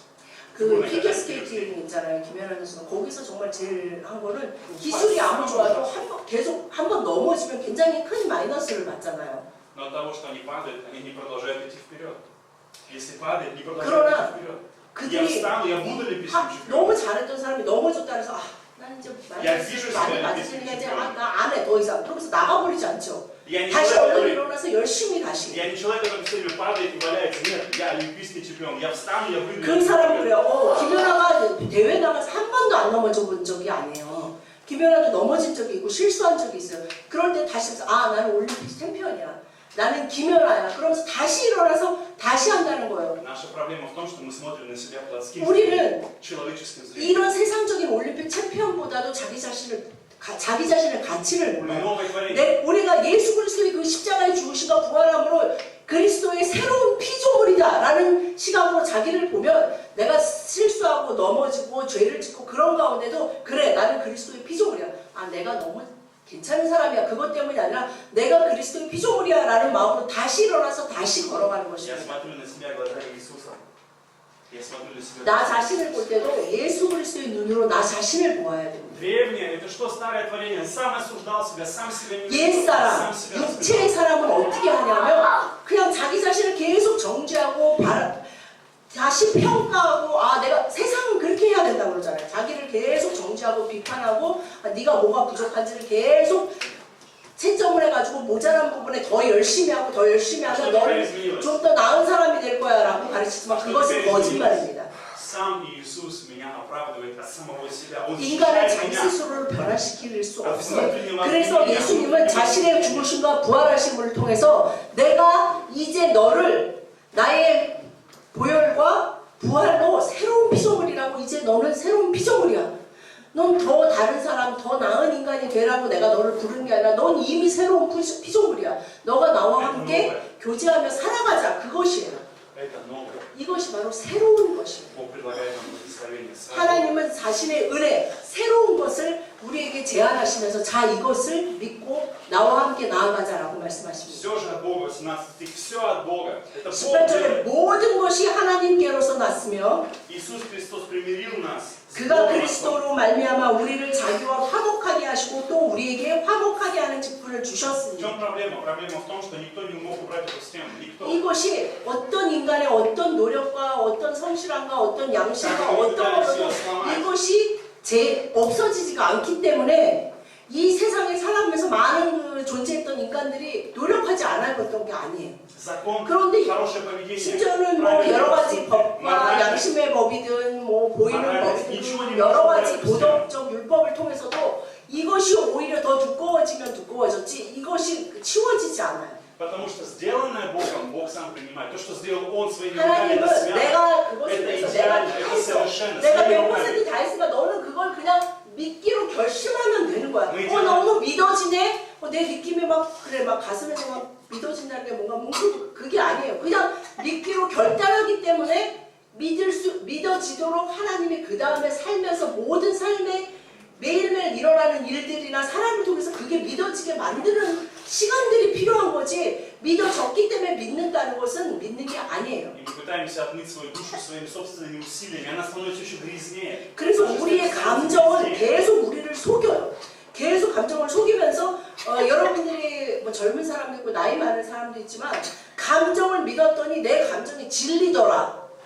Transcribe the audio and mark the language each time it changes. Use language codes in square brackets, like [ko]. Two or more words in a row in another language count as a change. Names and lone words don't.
[ko] 그 피겨스케이팅 있잖아요, 김연아 선수가. 거기서 정말 제일 한 거는 기술이 아무리 좋아도 계속 한 번 넘어지면 굉장히 큰 마이너스를 받잖아요. [ru] Но от того, что они падают, они не продолжают идти вперед. Если падают, не продолжают [ko] 그러나 [ru] идти вперед. Я [ko] 그들이 [ru] встану, я буду олимпийским [ko] 너무 [ru] чемпионом. [ko] 잘했던 사람이 넘어졌다 그래서 나는 이제 야, 기술 많이 시간에 맞으시니까 이제 기술 나 안 해 더 이상. 그러면서 나가버리지 않죠. [ru] Я не [ko] 다시 [ru] человек, [ko] 얼른 [ru] который [ko] 일어나서 열심히 가시고. [ru] Я не человек, который все время падает и валяется. Нет, я олимпийский чемпион. Я встану, я выйду. [ko] 그 사람 그래요. 김연아가 대회 나가서 한 번도 안 넘어져 본 적이 아니에요. 김연아도 넘어진 적이 있고 실수한 적이 있어요. 그럴 때 다시 나는 올림픽 챔피언이야. 나는 김연아야. 그러면서 다시 일어나서 다시 한다는 거예요. [ru] Наша проблема в том, что мы смотрим на себя плотским [ko] 우리는 [ru] человеческим зрением. [ko] 이런 세상적인 올림픽 챔피언보다도 자기 자신의 가치를 [ru] Мы [ko] 몰라요. [ru] новое творение. [ko] 우리가 예수 그리스도의 그 십자가의 죽으심과 부활함으로 그리스도의 새로운 피조물이다 라는 시각으로 자기를 보면 내가 실수하고 넘어지고 죄를 짓고 그런 가운데도 그래 나는 그리스도의 피조물이야. 내가 너무 괜찮은 사람이야. 그것 때문이 아니라 내가 그리스도의 피조물이야 라는 마음으로 다시 일어나서 다시 걸어가는 [ru] Я [ko] 것입니다. [ru] смотрю на себя глазами Иисуса. Я смотрю на себя. [ko] 나 자신을 볼 때도 예수 그리스도의 눈으로 나 자신을 보아야 됩니다. [ru] Древнее, это что старое творение? Сам осуждал себя, сам себя не [ko] 옛사람, [ru] сам себя [ko] 육체의 사람은 어떻게 하냐면 그냥 자기 자신을 계속 정죄하고 다시 평가하고 내가 세상은 그렇게 해야 된다고 그러잖아요. 자기를 계속 정죄하고 비판하고 네가 뭐가 부족한지를 계속 채점을 해가지고 모자란 부분에 더 열심히 하고 하면 너는 좀 더 나은 사람이 될 거야 라고 가르치지만 그것은 거짓말입니다. [ru] сам Иисус меня оправдывает от самого себя. Он [ko] 인간은 [ru] защищает [ko] 자기 [ru] меня. [ko] 스스로를 변화시킬 수 없어요. 그래서 예수님은 자신의 죽으심과 부활하심을 통해서 내가 이제 너를 나의 보혈과 부활로 새로운 피조물이라고, 이제 너는 새로운 피조물이야. 넌 더 다른 사람, 더 나은 인간이 되라고 내가 너를 부르는 게 아니라 넌 이미 새로운 피조물이야. 너가 나와 함께 교제하며 살아가자. 그것이에요. [ru] Это новое. [ko] 이것이 바로 새로운 것이에요. [ru] Бог предлагает нам благословение. [ko] 하나님은 자신의 은혜, 새로운 것을 우리에게 제안하시면서 자, 이것을 믿고 나와 함께 나아가자라고 말씀하십니다. [ru] Все же от Бога, 18 стих, все от Бога. Это Бог [ko] 18절에 [ru] делает. [ko] 모든 것이 하나님께로서 났으며 [ru] Иисус Христос примирил нас. с [ko] 그가 [ru] Богом. [ko] 그리스도로 말미암아 우리를 자기와 화목하게 하시고 또 우리에게 화목하게 하는 직분을 [ru] В [ko] 주셨으니 [ru] чем проблема? Проблема в том, что никто не мог убрать эту стену. Никто. [ko] 이것이 어떤 인간의 어떤 노력과 어떤 성실함과 어떤 양심과 어떤 것도 이것이 없어지지가 않기 때문에 이 세상에 살아가면서 많은 존재했던 인간들이 노력하지 않았던 게 아니에요. [ru] Закон, [ko] 그런데 [ru] хорошее поведение, [ko] 심지어는 뭐 [ru] правильное [ko] 여러 가지 [ru] поведение, [ko] 법과 [ru] мораль, [ko] 양심의 법이든 뭐 보이는 법이든 여러 가지 도덕적 율법을 통해서도 이것이 오히려 더 두꺼워지면 두꺼워졌지 이것이 치워지지 않아요. [ru] Потому что сделанное Богом, Бог сам принимает. То, что сделал Он своими руками, это [ko] 하나님은 [ru] свято. [ko] 내가 그것을 [ru] Это [ko] 위해서 내가 [ru] идеально, [ko] 다 [ru] это [ko] 했어. [ru] совершенно. [ko] 내가 [ru] своими [ko] 100% [ru] руками. [ko] 다 했으니까 너는 그걸 그냥 믿기로 결심하면 되는 거야. 뭐 너무 믿어지네? 내 느낌이 막 그래 막 가슴에서 막 믿어진다는 게 뭔가 그게 아니에요. 그냥 믿기로 결단하기 때문에 믿어지도록 하나님이 그 다음에 살면서 모든 삶에 매일매일 일어나는 일들이나 사람을 통해서 그게 믿어지게 만드는 시간들이 필요한 거지 믿어졌기 때문에 믿는다는 것은 믿는 게 아니에요. [ru] И мы пытаемся отмыть свою душу своими собственными усилиями, она становится еще грязнее. [ko] 그래서 우리의 감정은 계속 우리를 속여요. 계속 감정을 속이면서 여러분들이 뭐 젊은 사람도 있고 나이 많은 사람도 있지만 감정을 믿었더니 내 감정이 질리더라.